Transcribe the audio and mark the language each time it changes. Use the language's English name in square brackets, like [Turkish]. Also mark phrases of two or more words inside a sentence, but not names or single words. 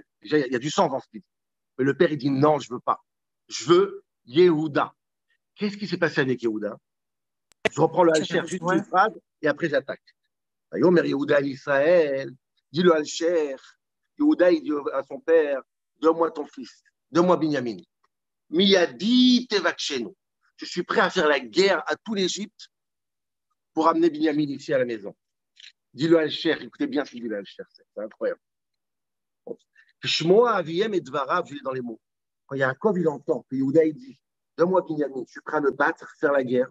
[French] Déjà, il y a du sens dans ce qu'il dit. Mais le père, il dit non, je ne veux pas. Je veux Yehuda. Qu'est-ce qui s'est passé avec Yehuda? Je reprends le Al-Sher, juste une phrase, et après j'attaque. Yomer Yehuda Israël, dit le Al-Sher. Yehuda, il dit à son père, donne-moi ton fils, donne-moi Binyamin. [Hebrew] מידי תבקשנו. [French] Je suis prêt à faire la guerre à tout l'Égypte pour amener Binyamin ici à la maison. Dit le Al-Sher, écoutez bien ce qu'il dit le Al-Sher, c'est incroyable. [Hebrew] שמוע אביהם את דבריו, [French] je lis dans les mots. Quand Yaakov, il entend que Yehuda, il dit, donne-moi Binyamin, je suis prêt à me battre, faire la guerre.